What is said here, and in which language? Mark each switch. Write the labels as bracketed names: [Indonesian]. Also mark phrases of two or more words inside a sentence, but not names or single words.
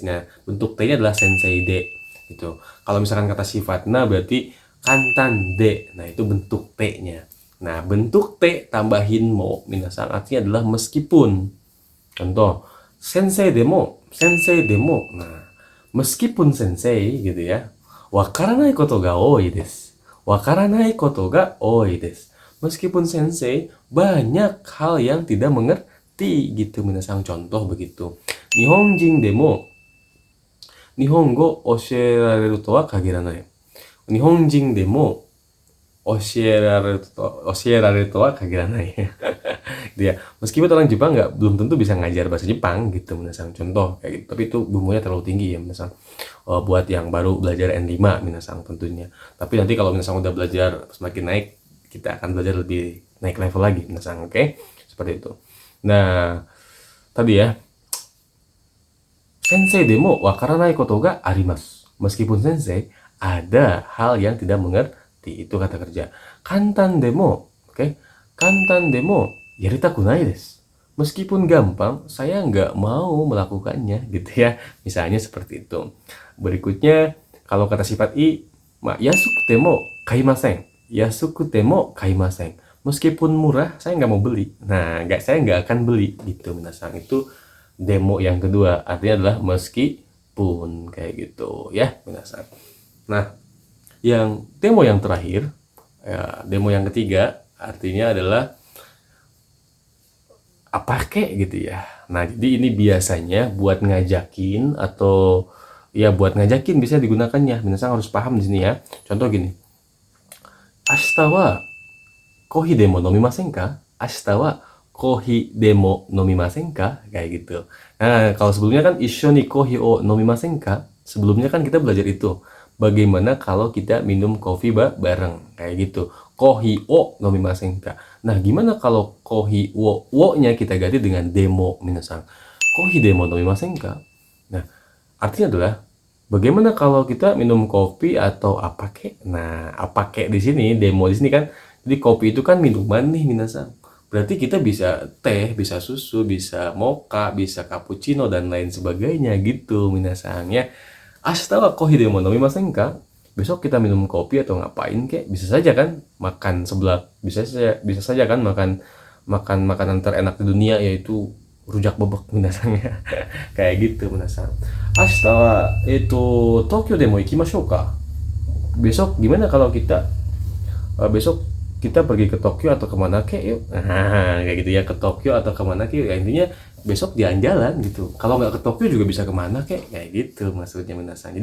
[Indonesian] Nah, bentuk T-nya adalah [Japanese] 先生で [Indonesian] gitu. Kalau misalkan kata sifatna berarti [Japanese] 簡単で. [Indonesian] Nah, itu bentuk T-nya. Nah, bentuk T tambahin mo minasan artinya adalah meskipun. Contoh, [Japanese] 先生でも. [Indonesian] Nah, meskipun sensei gitu ya. [Japanese] わからないことが多いです。わからないことが多いです. [Indonesian] Meskipun sensei banyak hal yang tidak mengerti gitu minasan. Contoh begitu. [Japanese] 日本人でも日本語教えられるとは限らない. 日本人でも教えられるとは限らない. [Indonesian] Dia meskipun orang Jepang belum tentu bisa ngajar bahasa Jepang gitu minasang, contoh kayak gitu, tapi itu bumbunya terlalu tinggi ya minasang. Buat yang baru belajar N5 minasang tentunya, tapi nanti kalau minasang udah belajar semakin naik, kita akan belajar lebih naik level lagi minasang, oke? Seperti itu. Nah, tadi ya, [Japanese] 先生でもわからないことがあります. [Indonesian] Meskipun sensei ada hal yang tidak mengerti, itu kata kerja. [Japanese] 簡単でも、オーケー？簡単でもやりたくないです. [Indonesian] Meskipun gampang, saya nggak mau melakukannya, gitu ya. Misalnya seperti itu. Berikutnya, kalau kata sifat i, [Japanese] 安くても買いません. 安くても買いません. [Indonesian] Meskipun murah, saya nggak mau beli. Nah, saya nggak akan beli, gitu minasang. Itu demo yang kedua, artinya adalah meskipun, kayak gitu ya minasang. Nah, yang demo yang terakhir, ya, demo yang ketiga, artinya adalah apa kek gitu ya. Nah, jadi ini biasanya buat ngajakin atau ya buat ngajakin bisa digunakannya. Minasang harus paham di sini ya. Contoh gini. [Japanese] 明日はコーヒーでも飲みませんか? 明日はコーヒーでも飲みませんか? [Indonesian] Kayak gitu. Nah, kalau sebelumnya kan [Japanese] 一緒にコーヒーを飲みませんか? [Indonesian] Sebelumnya kan kita belajar itu. Bagaimana kalau kita minum kopi bareng? Kayak gitu. [Japanese] コーヒーを飲みませんか? [Indonesian] Nah, gimana kalau kohi wo-nya kita ganti dengan demo minasang? [Japanese] コーヒーでも飲みませんか? [Indonesian] Nah, artinya adalah bagaimana kalau kita minum kopi atau apa kek? Nah, apa kek di sini, demo di sini kan. Jadi kopi itu kan minuman nih minasang. Berarti kita bisa teh, bisa susu, bisa mocha, bisa cappuccino dan lain sebagainya gitu minasang ya. [Japanese] 明日はコーヒーでも飲みませんか? [Indonesian] Besok kita minum kopi atau ngapain kek? Bisa saja kan makan seblak, bisa saja kan makan makanan terenak di dunia yaitu rujak bebek minasang ya. Kayak gitu minasang. [Japanese] 明日は東京でも行きましょうか? [Indonesian] Besok gimana kalau kita besok kita pergi ke Tokyo atau kemana kek yuk? Nah, kayak gitu ya, ke Tokyo atau kemana kek? Ya, intinya besok jalan-jalan gitu. Kalau nggak ke Tokyo juga bisa kemana kek? Kayak gitu maksudnya minasang.